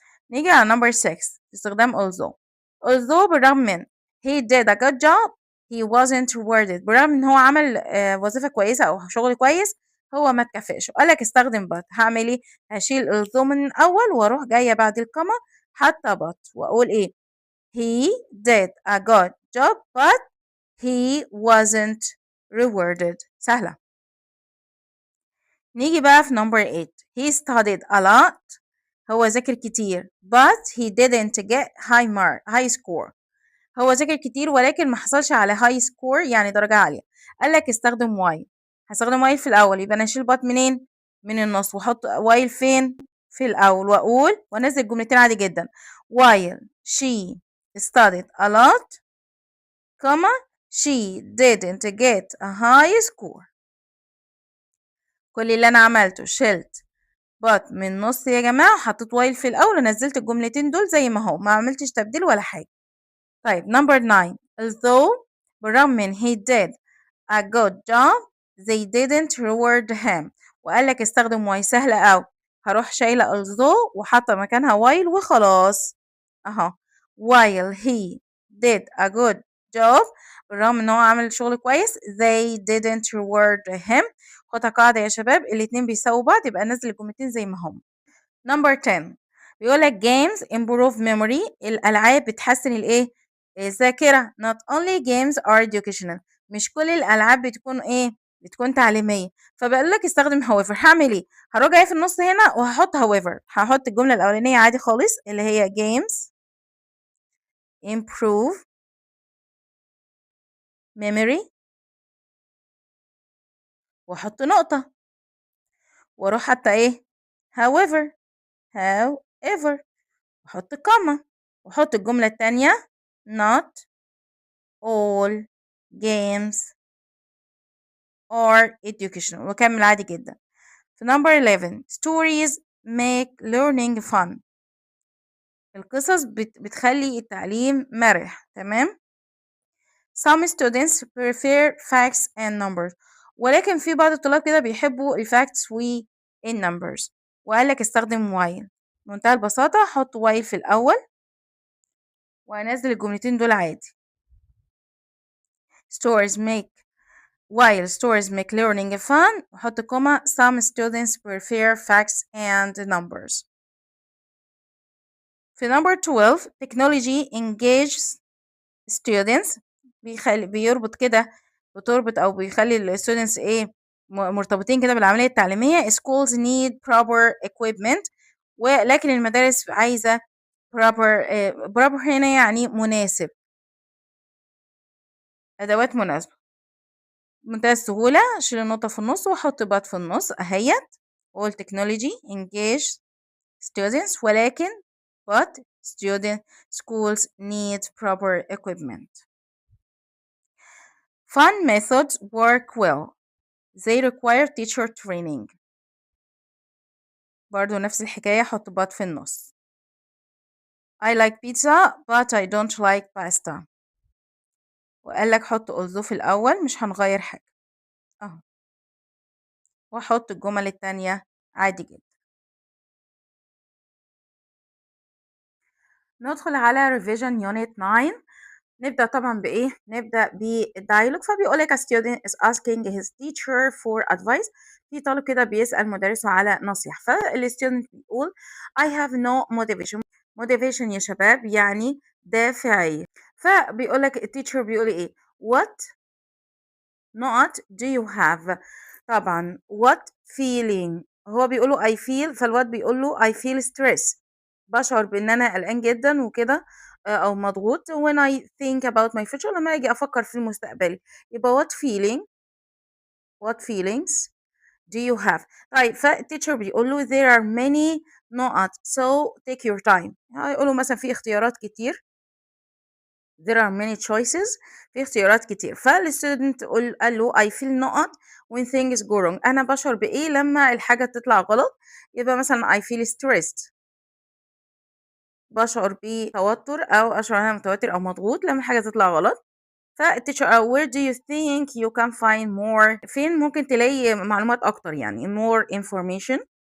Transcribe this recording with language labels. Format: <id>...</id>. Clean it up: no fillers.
<ar>نيجي على</ar> <en>number 6 استخدام although</en> <ar>بالرغم من</ar> <en>he did a good job he wasn't rewarded.</en> <ar>بالرغم ان هو عمل وظيفة كويسة او شغل كويس هو ما اتكافئش. قالك استخدم but. هعمل ايه؟ هشيل although من الاول واروح جاية بعد الكوما حتى but واقول ايه؟</ar> <en>he did a good job but he wasn't rewarded.</en> <ar>سهلة. نيجي بقى في</ar> <en>number 8 he studied a lot.</en> <ar>هو ذاكر كتير</ar> <en>but he didn't get high score.</en> <ar>هو ذاكر كتير ولكن ما حصلش على high score يعني درجة عالية. قال لك استخدم while. هستخدم while في الأول يبقى أنا أشيل but منين؟ من النص وأحط while فين؟ في الأول وأقول وأنزل الجملتين عادي جدا.</ar> <en>while she studied a lot, comma she didn't get a high score.</en> <ar>كل اللي أنا عملته شلت but من النص يا جماعة وحطيت while في الأول ونزلت الجملتين دول زي ما هو، ما عملتش تبديل ولا حاجة.</ar> <en>طيب number 9 although</en> <ar>بالرغم من</ar> <en>he did a good job they didn't reward him.</en> <ar>وقال لك استخدم while. سهلة أوي. هروح شايلة although وحاطة مكانها while وخلاص أهو.</ar> <en>while he did a good job</en> <ar>بالرغم ان هو عمل شغل كويس</ar> <en>they didn't reward him.</en> <ar>خدها قاعدة يا شباب، الاتنين بيساووا بعض يبقى نزل الجملتين زي ما هم.</ar> <en>number 10</en> <ar>بيقول لك</ar> <en>games improve memory.</en> <ar>الألعاب بتحسن الإيه؟ الذاكرة.</ar> <en>not only games are educational.</en> <ar>مش كل الألعاب بتكون إيه؟ بتكون تعليمية. فبقول لك استخدم however. هعمل إيه؟ هروح جاي في النص هنا وهحط however. هحط الجملة الأولانية عادي خالص اللي هي</ar> <en>games improve memory</en> <ar>واحط نقطة واروح حتى ايه however واحط كوما واحط الجملة التانية</ar> <en>not all games are educational</en> <ar>واكمل عادي جدا.</ar> <en>في number 11 stories make learning fun.</en> <ar>القصص بتخلي التعليم مرح. تمام.</ar> <en>some students prefer facts and numbers.</en> <ar>ولكن في بعض الطلاب كده بيحبوا الفاكتس والنمبرز. وقال لك استخدم while. بمنتهى البساطة حط while في الأول وهنزل الجملتين دول عادي.</ar> <en>while stories make learning fun</en> <ar>وحط كوما</ar> <en>some students prefer facts and numbers. في number 12 technology engages students.</en> <ar>بيربط كده بتربط او بيخلي الستودنتس ايه مرتبطين كده بالعمليه التعليميه.</ar> <en>schools need proper equipment.</en> <ar>ولكن المدارس عايزه proper هنا يعني مناسب، ادوات مناسبه. بمنتهى السهوله اشيل النقطه في النص واحط بات في النص اهيت.</ar> <en>all technology engage students</en> <ar>ولكن</ar> <en>but schools need proper equipment. Fun methods work well. They require teacher training.</en> <ar>برضو نفس الحكاية حط but في النص.</ar> <en>I like pizza but I don't like pasta.</en> <ar>وقال لك حط although في الأول مش هنغير حاجة أهو. وأحط الجمل التانية عادي جدا. ندخل على</ar> <en>revision unit 9.</en> <ar>نبدأ طبعا بإيه؟ نبدأ بالدايلوج. فبيقول لك</ar> <en>a student is asking his teacher for advice.</en> <ar>في طالب كده بيسأل مدرسه على نصيحة. فالستودنت بيقول</ar> <en>I have no motivation</en> <ar>يا شباب يعني دافعية. فبيقول لك التيتشر بيقول إيه؟</ar> <en>what not do you have. طبعا what feeling هو بيقوله I feel</en> <ar>فالواد بيقوله</ar> <en>I feel stress.</en> <ar>بشعر بإن أنا قلقان جدا وكده أو مضغوط</ar> <en>when I think about my future</en> <ar>لما أجي أفكر في المستقبل. يبقى what feelings</ar> <en>do you have.</en> <ar>طيب فالتيتشر بيقول له</ar> <en>there are many نقط so take your time.</en> <ar>هيقول له مثلا في اختيارات كتير.</ar> <en>there are many choices.</en> <ar>في اختيارات كتير. فالستودنت قال له</ar> <en>I feel نقط when things go wrong.</en> <ar>أنا بشعر بإيه لما الحاجة تطلع غلط. يبقى مثلا</ar> <en>I feel stressed.</en> <ar>بشعر بتوتر أو أشعر أنا متوتر أو مضغوط لما حاجة تطلع غلط.</ar> <en>فالتيتشر where do you think you can find more.</en> <ar>فين ممكن تلاقي معلومات أكتر يعني</ar> <en>more informations.</en>